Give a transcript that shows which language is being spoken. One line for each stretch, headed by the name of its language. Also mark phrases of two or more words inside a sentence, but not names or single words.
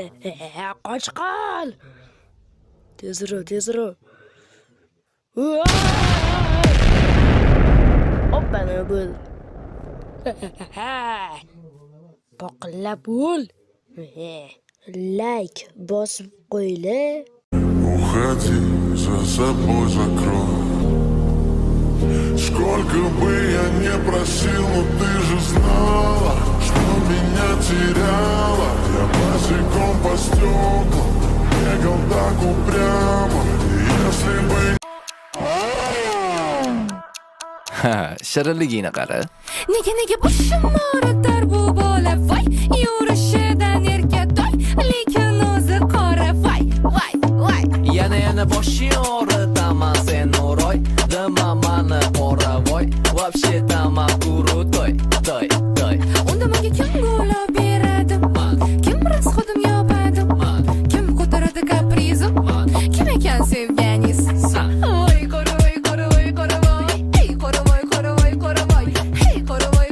Uzbek: Qochqol. Tezroq. Hoppana bo'l. Poqillab bo'l. Like bosib qo'yinglar.
Russian: Уходи, за собой закрой. Сколько бы я не просил, но ты же знала, что меня теряла. Я босиком по стеклам бегал так упрямо. Если бы
Uzbek: Shirinligini qara. Nega boshim og'ritar bu bola voy, yurishidan erkatoy, lekin o'zi qora voy. Yana boshing og'ritaman sen o'roy, dema mani qora voy,
Russian: вообще-то крутой,
Uzbek: toy. Unda menga kim g'olib beradi? Kim rasxodim yopadi? Kim ko'taradi kaprizim? Kim ekan sevganingiz? Voy qora voy. Ey qora voy. Hey qora voy.